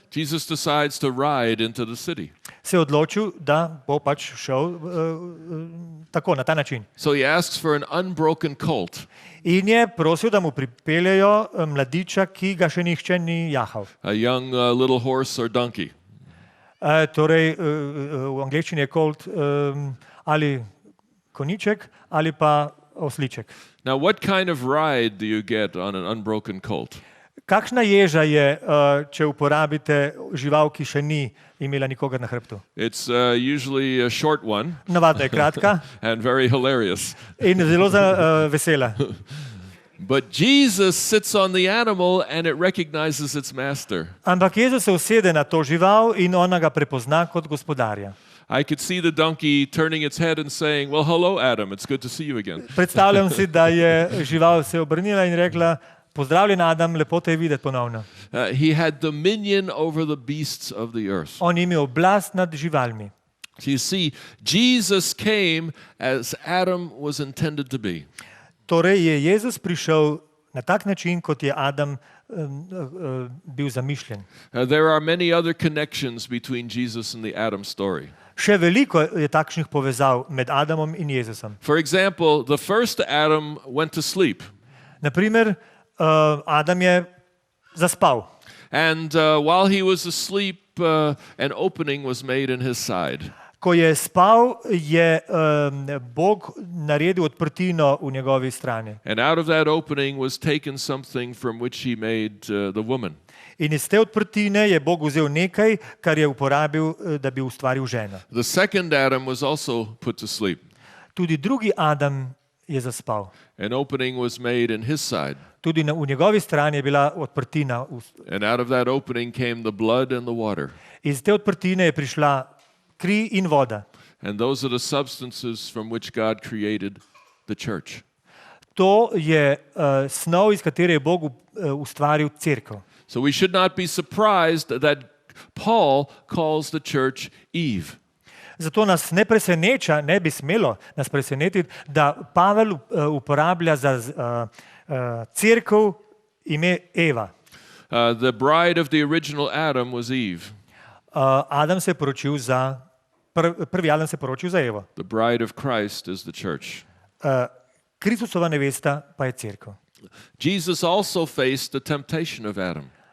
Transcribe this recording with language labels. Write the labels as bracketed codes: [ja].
[en] Jesus decides to ride into the city. [sl] se je odločil, da bo pač šel tako, na ta način. [en] So he asks for an unbroken colt, [sl] In je prosil, da mu pripeljejo mladiča, ki ga še nihče ni jahal. [en] a young little horse or donkey. [sl] Torej, v angleščini je colt ali konjiček ali pa osliček. [en] Now, what kind of ride do you get on an unbroken colt? [sl] Kakšna ježa je, če uporabite žival, ki še ni imela nikogar na hrbtu? [en] It's usually a short one [sl] Navadno je kratka [en] and very hilarious. [sl] in zelo vesela. [en] But Jesus sits on the animal and it recognizes its master. [sl] Ampak Jezus se usede na to žival in ona ga prepozna kot gospodarja. [en] I could see the donkey turning its head and saying, well, hello, Adam, it's good to see you again. [sl] Predstavljam si, da je žival se obrnila in rekla, pozdravljen Adam, lepo te je videti ponovno. [en] He had dominion over the beasts of the earth. [sl] On je imel oblast nad živalmi. [en] So you see, Jesus came as Adam was intended to be. [sl] Torej je Jezus prišel na tak način, kot je Adam bil zamišljen. [en] There are many other connections between Jesus and the Adam story. [sl] Še veliko je takšnih povezav med Adamom in Jezusom. [en] For example, the first Adam went to sleep. [sl] Naprimer, Adam je zaspal. [en] And while he was asleep, an opening was made in his side. [sl] Ko je spal, je Bog naredil odprtino v njegovi strani. [en] And out of that opening was taken something from which he made the woman. [sl] In iz te odprtine je Bog vzel nekaj, kar je uporabil, da bi ustvaril ženo. [en] The second Adam was also put to sleep. [sl] Tudi drugi Adam je zaspal. [en] An opening was made in his side. [sl] Tudi v njegovi strani je bila odprtina. [en] And out of that opening came the blood and the water. [sl] Iz te odprtine je prišla kri in voda. [en] And those are the substances from which God created the church. [sl] To je snov, iz katere je Bog ustvaril cerkev. [en] So we should not be surprised that Paul calls the church Eve. [sl] Zato nas ne preseneča, ne bi smelo nas presenetiti, da Pavel uporablja za cerkev ime Eva. [en] The bride of the original Adam was Eve. [sl] Adam se je poročil za, prvi Adam se je poročil za Evo. [en] The bride of Christ is the church. [sl] Kristusova nevesta pa je cerkev. [en] Jesus also faced the temptation of Adam.